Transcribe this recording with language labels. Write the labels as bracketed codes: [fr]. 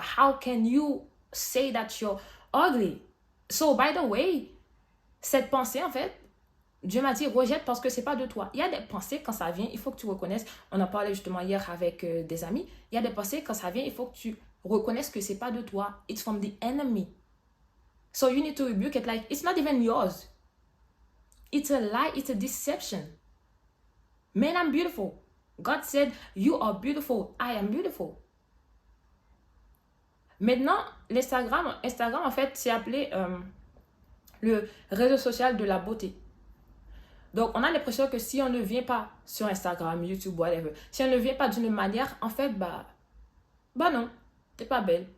[en] How can you say that you're ugly? So, by the way, [fr] cette pensée, en fait, Dieu m'a dit, rejette parce que c'est pas de toi. Il y a des pensées, quand ça vient, il faut que tu reconnaisses. On en parlait justement hier avec des amis. Il y a des pensées, quand ça vient, il faut que tu reconnaisses que c'est pas de toi. [en] It's from the enemy. So you need to rebuke it like, it's not even yours. It's a lie, it's a deception. Man, I'm beautiful. God said, you are beautiful. I am beautiful. [fr] Maintenant, Instagram, en fait, c'est appelé le réseau social de la beauté. Donc, on a l'impression que si on ne vient pas sur Instagram, YouTube, whatever, si on ne vient pas d'une manière, en fait, bah non, t'es pas belle.